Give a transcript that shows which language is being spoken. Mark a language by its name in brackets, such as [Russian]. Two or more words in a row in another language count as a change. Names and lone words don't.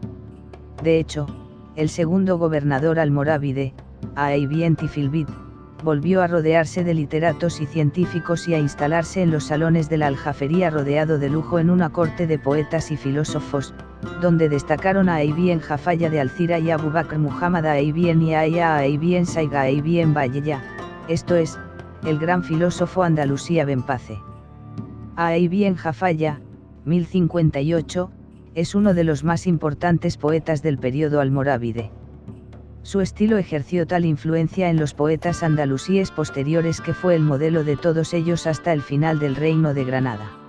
[Spanish] De hecho, el segundo gobernador almorávide, Ayyubi Filbit, volvió a rodearse de literatos y científicos y a instalarse en los salones de la Aljafería rodeado de lujo en una corte de poetas y filósofos, donde destacaron a Ayyubi Jafalla de Alcira y Abu Bakr Muhammad Ayyubi Yahya Ayyubi Saiga Ayyubi Bayya, esto es, el gran filósofo andalusí Abenpace. Ayyubi Jafalla, 1058, es uno de los más importantes poetas del período almorávide. Su estilo ejerció tal influencia en los poetas andalusíes posteriores que fue el modelo de todos ellos hasta el final del Reino de Granada.